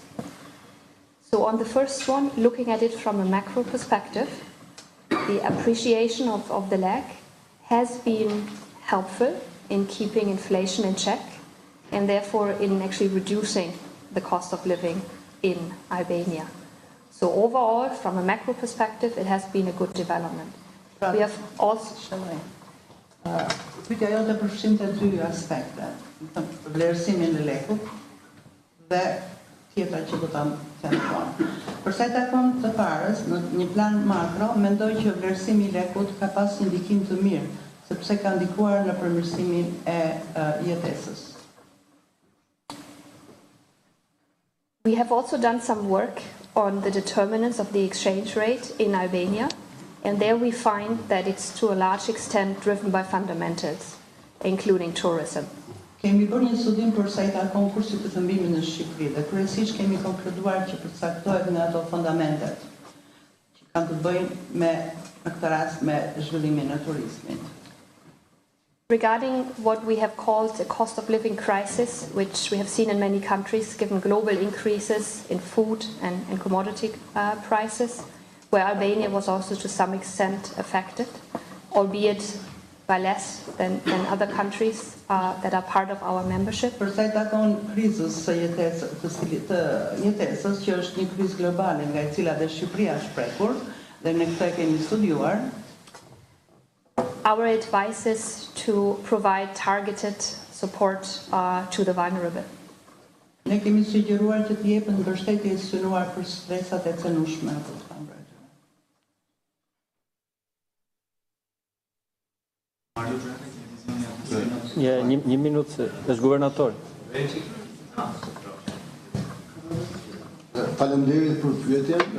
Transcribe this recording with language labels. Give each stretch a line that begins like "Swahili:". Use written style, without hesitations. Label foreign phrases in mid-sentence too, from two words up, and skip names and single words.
English: So on the first one, looking at it from a macro perspective, the appreciation of the lek has been helpful in keeping inflation in check, and therefore in actually reducing the cost of living in Albania. So overall, from a macro perspective, it has been a good development. We have also...
Albanian: Pyetja jote përfshin të dy aspekte, vlerësimin e lekut dhe tjetra që do ta them vonë. Për sa I takon të parës, në një plan makro, mendoj që vlerësimi I lekut ka pas një ndikim të mirë, sepse ka ndikuar në përmirësimin e jetesës.
English: We have also done some work on the determinants of the exchange rate in Albania, and there we find that it's to a large extent driven by fundamentals, including tourism.
Albanian: Kemi bërë një studim për sa I takon kursit të thëmbimit në Shqipëri dhe kryesisht kemi konkluduar që përcaktohet nga ato fundamentet që kanë të bëjnë me në këtë rast me zhvillimin e turizmit.
English: Regarding what we have called a cost of living crisis, which we have seen in many countries given global increases in food and commodity prices, where Albania was also to some extent affected, albeit by less than other countries that are part of our membership.
Albanian: Për sa I takon krizës së jetesës, që është një krizë globale nga e cila dhe Shqipëria është prekur, dhe ne këtë kemi studiuar.
English: Our advice is to provide targeted support to the vulnerable.
Albanian: Ne kemi sugjeruar që të jepen mbështetje e synuar për stresat e cenueshme apo të pambrojtura. Një minutë, është guvernator. Faleminderit për pyetjen.